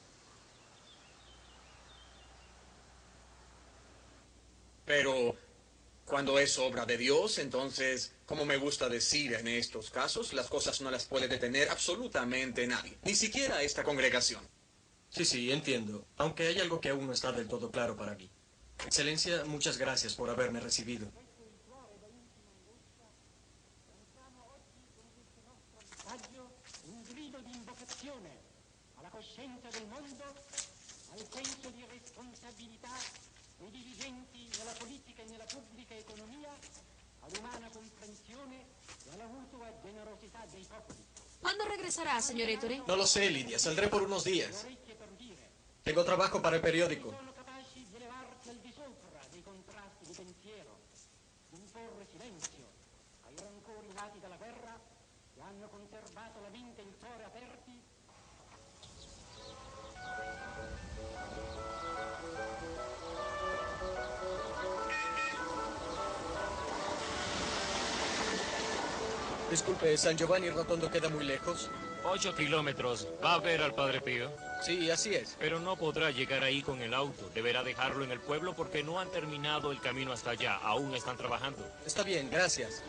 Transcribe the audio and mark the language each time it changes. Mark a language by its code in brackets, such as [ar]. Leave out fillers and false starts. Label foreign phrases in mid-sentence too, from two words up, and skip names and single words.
[es] Pero cuando es obra de Dios, entonces, como me gusta decir en estos casos, las cosas no las puede detener absolutamente nadie, ni siquiera esta congregación. Sí, entiendo. Aunque hay algo que aún no está del todo claro para mí. Excelencia, muchas gracias por haberme recibido. [it] Un grido di invocazione alla coscienza del mondo, al senso di responsabilità dei dirigenti nella politica e nella pubblica economia, all'umana comprensione e alla mutua generosità dei popoli. [es] ¿Cuándo regresará, señor Ettore? No lo sé, Lidia. Saldré por unos días. [it] Orecchie per udire, [es] Tengo trabajo para el periódico. [it] sono capaci di elevarsi al di sopra dei contrasti di pensiero, di imporre silenzio ai rancori nati dalla guerra che hanno conservato la mente e il cuore aperti. [es] Disculpe, ¿San Giovanni Rotondo queda muy lejos? 8 kilómetros. ¿Va a ver al Padre Pío? Sí, así es. Pero no podrá llegar ahí con el auto. Deberá dejarlo en el pueblo porque no han terminado el camino hasta allá. Aún están trabajando. Está bien, gracias.